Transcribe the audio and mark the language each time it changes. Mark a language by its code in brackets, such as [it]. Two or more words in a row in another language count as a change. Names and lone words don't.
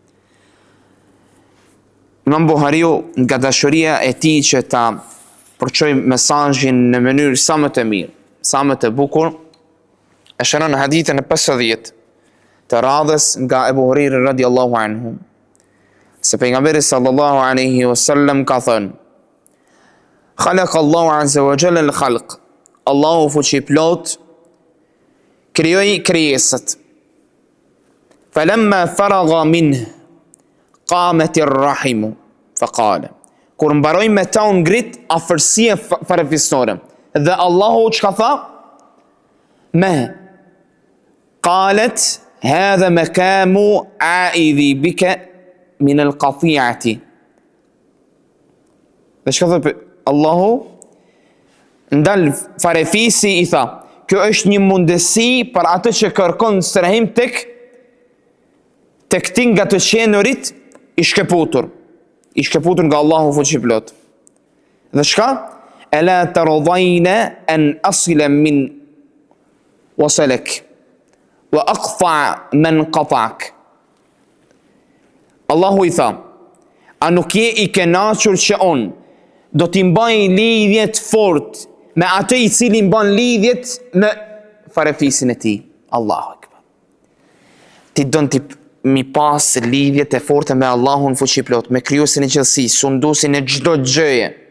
[sq] Imam Buhariu nga dashuria e tij që ta përçoj mesazhin në mënyrë sa më të mirë, sa më të bukur, e shënon hadithin e 50 të radhës nga Ebu Hurajra [ar] رضي الله عنه, [sq] se pejgamberi [ar] صلى الله عليه وسلم [sq] ka thënë: [ar] "خلق الله عز وجل الخلق." [sq] Allahu fuqi plot krijoi krijesat. [ar] فلما فرغ منه قامت الرحم فقال. [sq] Kur mbaroi me ta u ngrit afërsia farefisnore. Dhe Allahu çka tha? [ar] Me قالت هذا مقام عائذ بك من القطيعة. [sq] Dhe çka tha Allahu? Ndal farefisi i tha, kjo është një mundësi për atë që kërkon strehim tek ti nga të qenurit i shkëputur nga Allahu fuqi plot. Dhe çka? [ar] ألا ترضين أن أصل من وصلك وأقطع من قطعك. [sq] Allahu i tha, a nuk je i kënaqur që on do t'i mbaj lidhjet fort me atë i cili mban lidhjet me farefisin e tij. [ar] الله أكبر. [sq] Ti don ti mi pas lidhjet e forta me Allahun fuqi plot, me krijuesin e gjithësisë, sunduesin e çdo gjëje.